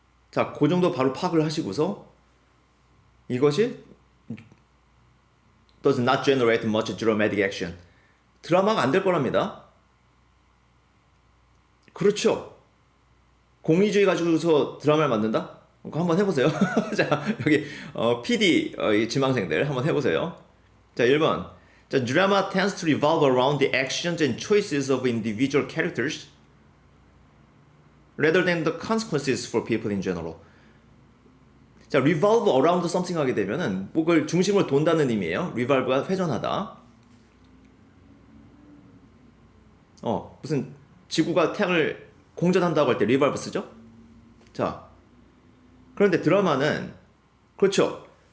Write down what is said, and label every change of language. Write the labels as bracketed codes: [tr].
[ko] 자, 그 정도 바로 파악을 하시고서 이것이 [en] does not generate much dramatic action. [ko] 드라마가 안 될 거랍니다. 그렇죠. 공리주의 가지고서 드라마를 만든다? 그거 한번 해보세요. 자, 여기 PD 이 지망생들 한번 해보세요. 자, 1번. [en] 자, drama tends to revolve around the actions and choices of individual characters rather than the consequences for people in general. [ko] 자, [en] revolve around something [ko] 하게 되면은 그걸 중심으로 돈다는 의미예요. revolve가 회전하다. 무슨 지구가 태양을 공전한다고 할 때 revolve 쓰죠? 자, 그런데 드라마는 그렇죠.